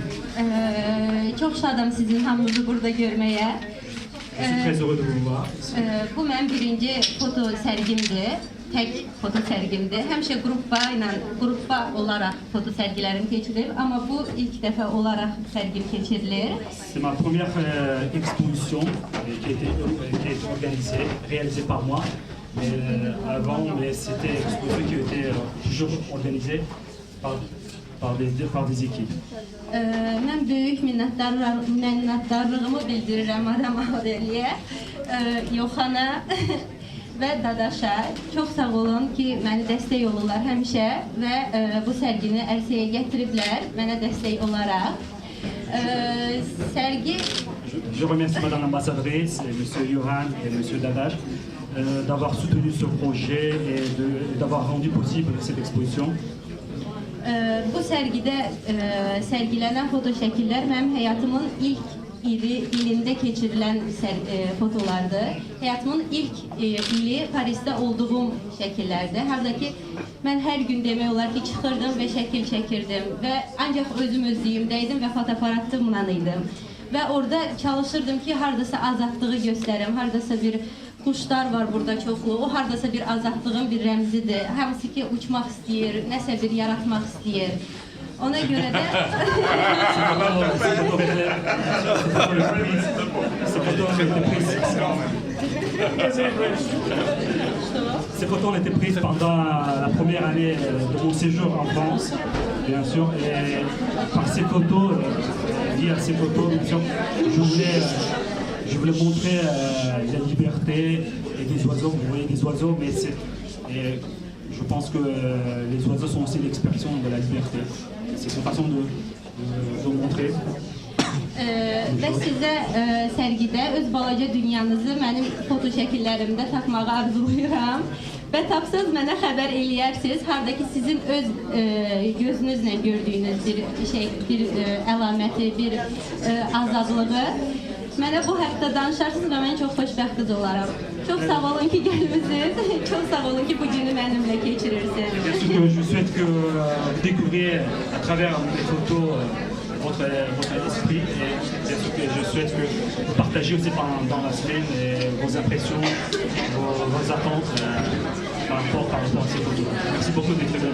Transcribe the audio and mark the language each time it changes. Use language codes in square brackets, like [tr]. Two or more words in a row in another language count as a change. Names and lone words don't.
[az] Çox şadam sizin hamınızı burada görməyə. [fr] Je suis très heureux de vous voir. [az] Bu mənim birinci foto sərgimdir. Tək foto sərgimdir. Həmişə qrupa olaraq foto sərgilərim keçirilir, amma bu ilk dəfə olaraq sərgim keçirilir. [fr] C'est ma première exposition qui a été organisée, réalisée par moi. Mais avant, c'était une exposition qui a été toujours organisée par des équipes. [az] Mən böyük minnətdarlığımı bildirirəm Madam Aureliyə, Yoxana və Dadaşa. Çox sağ olun ki, məni dəstək olurlar həmişə və bu sərgini ərsəyə gətiriblər mənə dəstək olaraq. Sərgi... [fr] Je remercie Madame l'ambassadrice, Monsieur Yohan et Monsieur Dadaş d'avoir soutenu ce projet et d'avoir rendu possible cette exposition. [az] Bu sərgidə sərgilənən foto şəkillər mənim həyatımın ilk ilində keçirilən fotolardır. Həyatımın ilk ili Parisdə olduğum şəkillərdir. Harada ki, mən hər gün demək olar ki, çıxırdım və şəkil çəkirdim və ancaq özüm özlüyümdəydim və fotoaparatımla idim. Və orada çalışırdım ki, haradasa azadlığı göstərim, haradasa bir Quşlar var burada çoxlu. O hardasa bir azadlığın bir rəmzidir. Hamısı ki uçmaq istəyir, nəsə bir yaratmaq istəyir. Ona görə də [fr] Ces photos ont été prises pendant la première année de mon séjour en France, bien sûr. Et par ces photos, liées à ces photos, bien sûr, je voulais montrer la liberté et des oiseaux. Vous voyez des oiseaux, mais et je pense que les oiseaux sont aussi l'expression de la liberté. C'est une façon de montrer. [az] Və sizə sərgidə öz balaca dünyanızı mənim foto şəkillərimdə taxmağı arzulayıram. Və tapsaz mənə xəbər eləyərsiniz, hardakı sizin öz gözünüzlə gördüyünüz bir əlaməti, bir azadlığı. Mənə bu haqda danışarsınız və mən çox xoşbəxt olaram. Çox sağ olun ki, gəlmisiniz. Çox sağ olun ki, bu günü mənimlə keçirirsiniz. [fr] Bien sûr que je souhaite que vous découvriez à travers mes photos votre esprit et bien sûr que je souhaite que vous partagiez aussi dans la semaine vos impressions, vos attentes par rapport à ces photos. Merci beaucoup.